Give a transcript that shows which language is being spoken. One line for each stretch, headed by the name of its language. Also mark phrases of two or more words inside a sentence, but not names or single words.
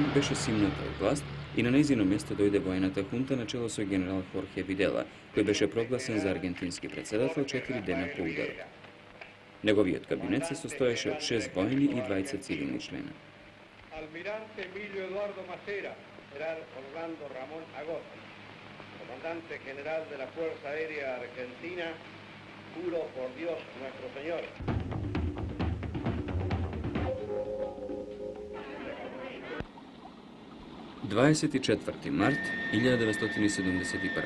Macedonian: беше симната од власт и на нејзино место дојде воената хунта на чело со генерал Хорхе Видела, кој беше прогласен за аргентински председател 4 дена по ударот. Неговиот кабинет се состоеше од 6 војни и 20 цивилни члена.
Spanish: Almirante Emilio Eduardo Macera, general Orlando Ramón Agosti, comandante general de la Fuerza Aérea Argentina, juro por Dios nuestro Señor.
Macedonian: ...24 март 1971.